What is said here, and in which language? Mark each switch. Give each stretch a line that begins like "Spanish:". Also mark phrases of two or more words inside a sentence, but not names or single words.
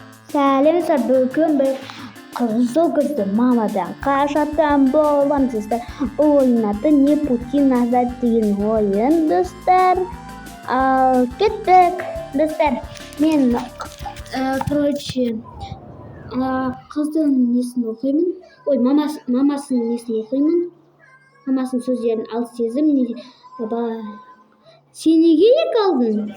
Kazakh: Сәлеметсіздер, бүгін біз қызды мамадан қашатын боламыз достар. Бұл ойын аты
Russian: не пути назад
Kazakh: деген ойын достар. Кеттік достар. Мен қыздың несін оқимын. Мамасының несін оқимын. Мамасының сөздерін ал сезім сен неге екі алдың?